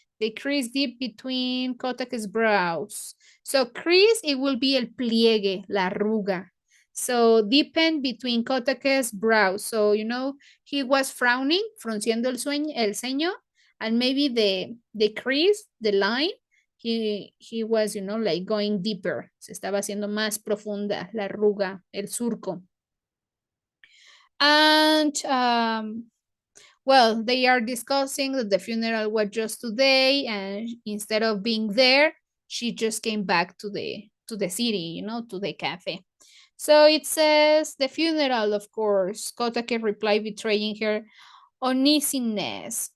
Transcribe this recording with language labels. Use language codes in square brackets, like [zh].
[en] The crease deep between Kotake's brows. So crease, it will be [es] el pliegue, la arruga. [en] So deepen between Kotake's brows. So, he was frowning, [es] frunciendo el ceño, [en] and maybe the crease, the line, he was, like going deeper. [es] Se estaba haciendo más profunda la arruga, el surco. [en] And well, they are discussing that the funeral was just today, and instead of being there, she just came back to the city, to the cafe. So it says the funeral, of course. Kotake replied, betraying her uneasiness.